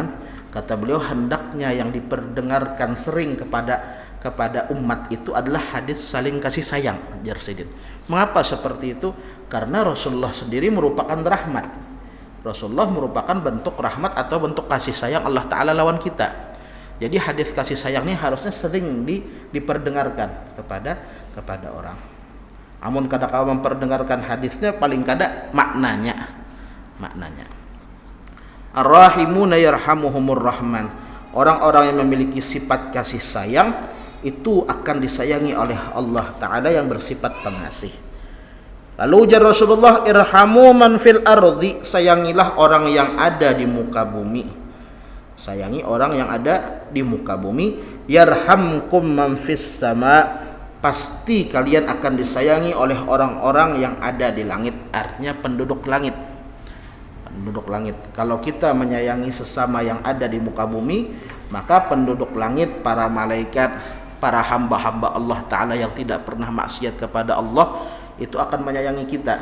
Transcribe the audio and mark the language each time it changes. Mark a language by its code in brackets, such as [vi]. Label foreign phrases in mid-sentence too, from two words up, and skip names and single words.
[id] Kata beliau, hendaknya yang diperdengarkan sering kepada umat itu adalah hadis saling kasih sayang. Jarsidin. Mengapa seperti itu? Karena Rasulullah sendiri merupakan rahmat. Rasulullah merupakan bentuk rahmat atau bentuk kasih sayang Allah Ta'ala lawan kita. Jadi hadis kasih sayang ini harusnya sering diperdengarkan kepada orang. [bjn] Amun kada kau memperdengarkan hadisnya, paling kada maknanya. [ar] الراحمون يرحمهم الرحمن. [id] Orang-orang yang memiliki sifat kasih sayang itu akan disayangi oleh Allah Ta'ala yang bersifat pengasih. Lalu ujar Rasulullah, [ar] ارحموا من في الأرض, [id] sayangilah orang yang ada di muka bumi. Sayangi orang yang ada di muka bumi. [ar] يرحمكم من في السماء, [id] pasti kalian akan disayangi oleh orang-orang yang ada di langit. Artinya penduduk langit. Kalau kita menyayangi sesama yang ada di muka bumi, maka penduduk langit, para malaikat, para hamba-hamba Allah Ta'ala yang tidak pernah maksiat kepada Allah, itu akan menyayangi kita.